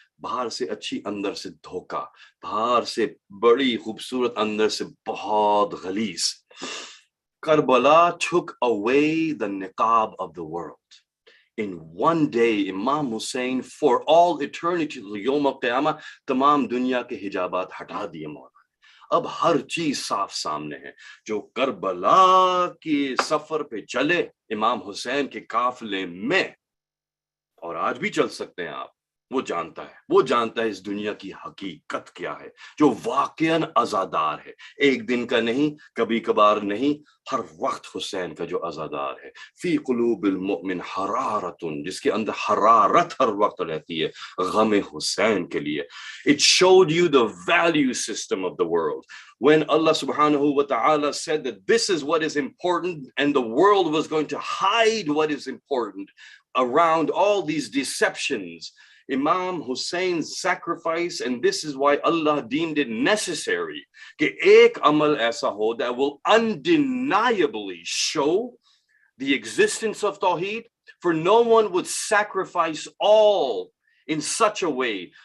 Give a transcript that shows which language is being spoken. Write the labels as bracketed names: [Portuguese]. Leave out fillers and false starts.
[Hindi] बाहर से अच्छी अंदर से धोखा, बाहर से बड़ी खूबसूरत अंदर से बहुत गलीज. [English] Karbala took away the niqab of the world. In one day, Imam Hussein, for all eternity, yawm al-qiyamah, [Hindi] tamam dunya ke hijabat hata diye मौला. अब हर चीज साफ सामने है. जो करबला के सफर पे चले इमाम हुसैन के काफिले में, और आज भी चल सकते हैं आप, वो जानता है इस दुनिया की हकीकत क्या है, जो वाकईन अज़ादार है. एक दिन का नहीं, कभी कभार नहीं, हर वक्त हुसैन का जो अज़ादार है. [Arabic] फी क़ुलूबिल मुमिन हरारतुन, [Hindi] जिसके अंदर हरारत हर वक्त रहती है गम हुसैन के लिए. [English] It showed you the value system of the world. When Allah subhanahu wa ta'ala said that this is what is important and the world was going to hide what is important around all these deceptions, Imam Hussein's sacrifice, and this is why Allah deemed it necessary [Hindi] कि एक अमल ऐसा हो [English] that will undeniably show the existence of Tawheed, for no one would sacrifice all in such a way.